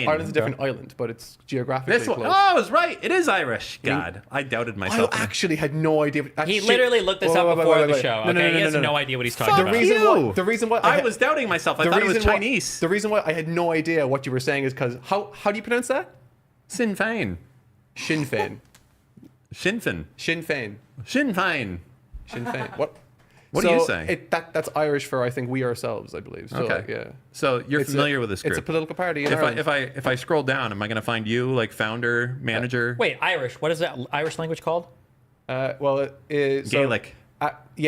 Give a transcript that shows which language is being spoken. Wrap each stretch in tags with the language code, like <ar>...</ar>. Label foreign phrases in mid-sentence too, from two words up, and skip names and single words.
<en>Ireland's a different island, but it's geographically This one. close. Oh, I was right. It is Irish. God, I doubted I myself. actually had no idea. He literally looked this up before the show. No, no, Okay, no, he has no, no no. idea what he's talking Fuck about. you. The reason why I was doubting myself. I the thought it was reason why- Chinese. The reason why I had no idea what you were saying is because how do you pronounce that? Sinn Féin. Sinn Féin. Sinn Féin. Sinn Féin. Sinn Féin. Sinn Féin. What? What are you saying? That's Irish for I think we ourselves. I believe. So, Okay. Yeah. So you're It's familiar with this group. It's a political party. In if Ireland. I scroll down, am I going to find you like founder, manager? Wait, Irish. What is that Irish language called? Well, it is Gaelic. Yeah.</en>